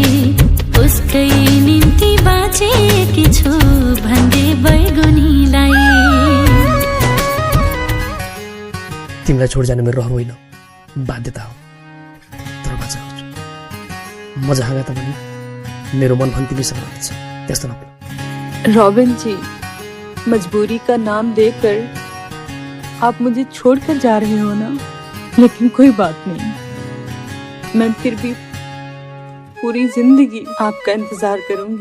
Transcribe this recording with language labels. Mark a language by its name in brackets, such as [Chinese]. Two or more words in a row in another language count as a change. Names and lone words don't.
[Nepali] उसकै निम्ति बाँचेकी छु भन्दै बैगुनीलाई। तिमीलाई छोड जानु मेरो रहर होइन, बाध्यता हो, तर बाचा गर्छु। म जहाँ गए तापनि मेरो मन भने तिमीसँग रहन्छ, त्यस्तो नभए। [Hindi] रॉबिन जी, मजबूरी का नाम देकर आप मुझे छोड़कर जा रहे हो ना, लेकिन कोई बात नहीं, मैं फिर भी पूरी जिंदगी आपका इंतजार करूंगी।